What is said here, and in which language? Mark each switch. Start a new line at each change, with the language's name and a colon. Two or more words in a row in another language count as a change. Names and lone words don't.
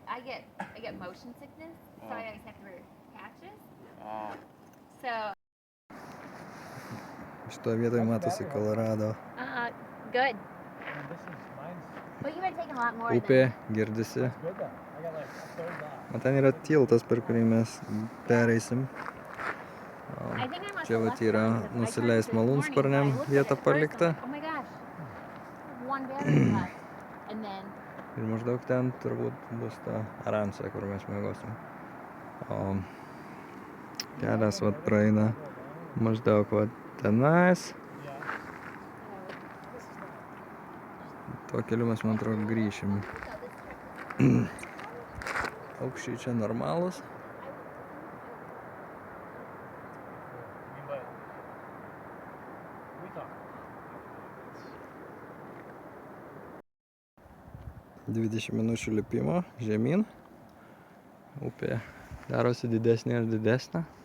English: I get motion sickness, so I always have to wear patches. So
Lithuanian: Šitoje vietoje matosi Kolorado.
English: good. This is mine's But you would have taken a lot more
Lithuanian: Upė girdisi.
English: good though. I got like a third off.
Lithuanian: O ten yra tiltas, per kurį mes pereisim.
English: I think I must
Lithuanian: Čia
English: have
Lithuanian: vat
English: left
Lithuanian: yra
English: mine because I
Lithuanian: nusileist
English: tried to this
Lithuanian: malūnsparniam
English: morning, so I looked
Lithuanian: vieta
English: at it first, I'm
Lithuanian: palikta.
English: like, oh my gosh. One battery left. And then
Lithuanian: Ir maždaug ten turbūt bus ta Aransa, kur mes miegosim. O kelias vat praeina maždaug vat tenais. Tuo keliu mes, man atrodo, grįšim. Aukščiai čia normalus.
English: But we talk.
Lithuanian: 20 minučių lipimo žemyn. Upė darosi didesnė ir didesnė.